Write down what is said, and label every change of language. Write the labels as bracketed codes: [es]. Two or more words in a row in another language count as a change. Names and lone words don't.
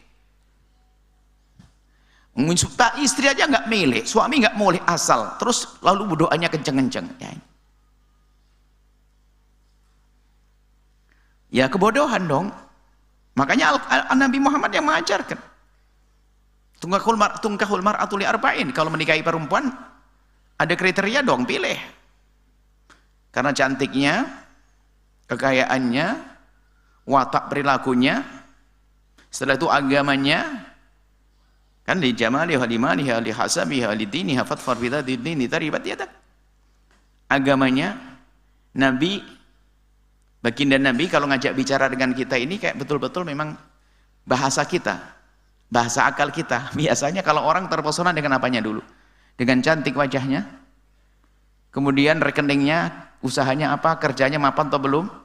[id] Tak istri aja nggak milih, suami nggak milih, asal terus lalu doanya kenceng-kenceng, ya kebodohan dong. Makanya Nabi Muhammad yang mengajarkan [ar] تنكح المرأة لأربع, [id] kalau menikahi perempuan ada kriteria dong, pilih karena cantiknya, kekayaannya, watak perilakunya, setelah itu agamanya. [ar] Kan لجمالها لمالها لحسبها لدينها فاظفر بذات الدين تربت يداك. [id] Agamanya, Nabi, baginda Nabi kalau ngajak bicara dengan kita ini kayak betul-betul memang bahasa kita, bahasa akal kita. Biasanya kalau orang terpesona dengan apanya dulu? Dengan cantik wajahnya, kemudian rekeningnya, usahanya apa, kerjanya mapan atau belum.